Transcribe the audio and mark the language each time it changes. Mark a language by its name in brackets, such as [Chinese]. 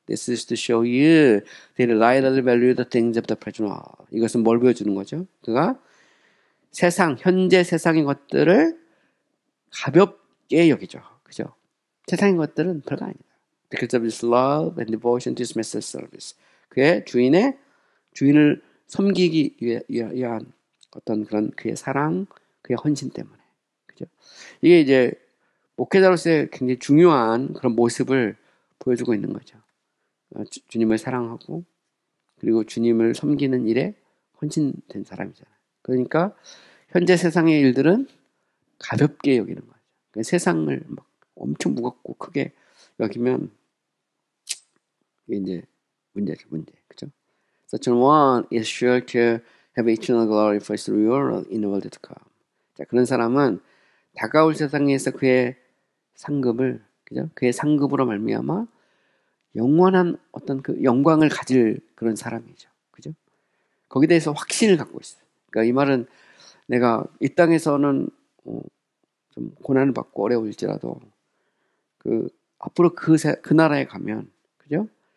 [English] This is to show you that lightly value the things of the present world. [Korean] 이것은 뭘 보여주는 거죠? 그가 현재 세상의 것들을 가볍게 여기죠. 그죠? 세상의 것들은 별거 아니다. [English] Because of his love and devotion to his master's service. [Korean] 그의 주인을 섬기기 위한 어떤 그런 그의 사랑, 그의 헌신 때문에. 그죠? 이게 이제 목회자로서의 굉장히 중요한 그런 모습을 보여주고 있는 거죠. 주님을 사랑하고 그리고 주님을 섬기는 일에 헌신된 사람이잖아요. 그러니까 현재 세상의 일들은 가볍게 여기는 거죠. 그러니까 세상을 막 엄청 무겁고 크게 여기면 이게 이제 문제죠, 문제. 그죠? [English] Such an one is sure to have eternal glory for his reward in the world to come. [Korean] 자, 그런 사람은 다가올 세상에서 그의 상급을, 그죠? 그의 상급으로 말미암아 영원한 어떤 그 영광을 가질 그런 사람이죠. 그죠? 거기에 대해서 확신을 갖고 있어요. 그러니까 이 말은 내가 이 땅에서는 좀 고난을 받고 어려울지라도 앞으로 그 나라에 가면, 그죠?